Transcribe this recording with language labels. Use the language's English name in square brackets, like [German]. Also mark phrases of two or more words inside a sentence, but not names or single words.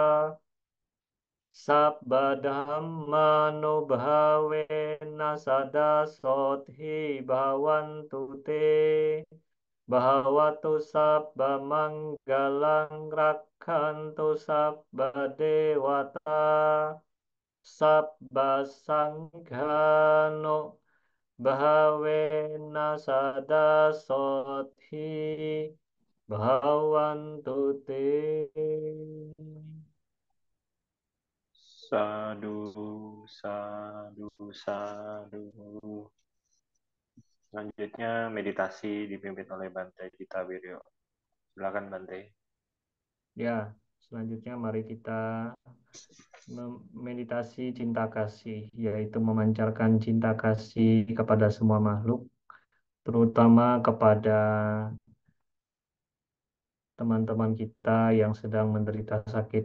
[Pali] Sabba dhammanubhavena sada sodhi bhavantu te Bhavatu sabba manggalang rakhantu sabba dewata Sabba sanghano bhavena sada sodhi bhavantu te. Sadu, sadu, sadu. [Indonesian] Selanjutnya meditasi dipimpin oleh Bante Gita Wiryo. Silakan Bante. Ya, selanjutnya mari kita meditasi cinta kasih, yaitu memancarkan cinta kasih kepada semua makhluk, terutama kepada teman-teman kita yang sedang menderita sakit.